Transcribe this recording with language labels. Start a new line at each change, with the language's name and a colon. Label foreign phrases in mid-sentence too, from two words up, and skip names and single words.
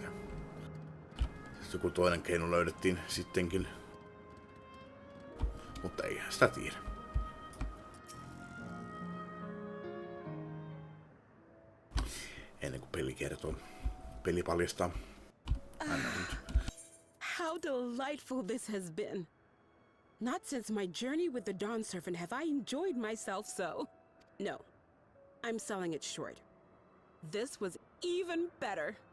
Finnish: Sitten joku toinen keino löydettiin sittenkin. Mutta ei sitä tiedä. Ennen kuin peli kertoo. Peli paljastaa.
English: How delightful this has been. Not since my journey with the Dawn Servant have I enjoyed myself so. No, I'm selling it short. This was even better.